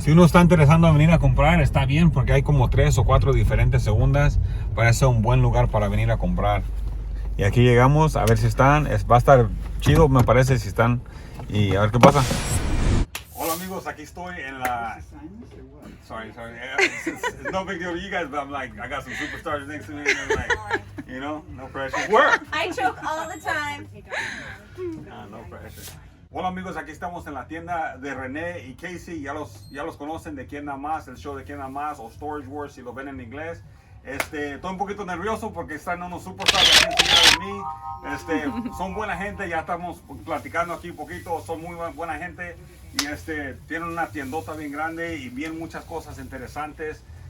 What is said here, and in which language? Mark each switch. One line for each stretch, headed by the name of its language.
Spanish: Si uno está interesado en venir a comprar, está bien porque hay como 3 o 4 diferentes segundas. Parece un buen lugar para venir a comprar. Y aquí llegamos a ver si están. Va a estar chido, me parece, si están. Y a ver qué pasa. Hola amigos, aquí estoy en la...
English: Sorry. It's no big deal to you guys, but I'm like, I got some superstars next to me. And I'm like, you know, no pressure. Where? I choke all the time. No pressure.
Spanish: Hola amigos, aquí estamos en la tienda de René y Casey. Ya los conocen de Quién Da Más, el show de Quién Da Más o Storage Wars si lo ven en inglés. Estoy un poquito nervioso porque están unos superstars aquí encima de mí. Son buena gente, ya estamos platicando aquí un poquito, son muy buena gente y tienen una tiendota bien grande y bien muchas cosas interesantes.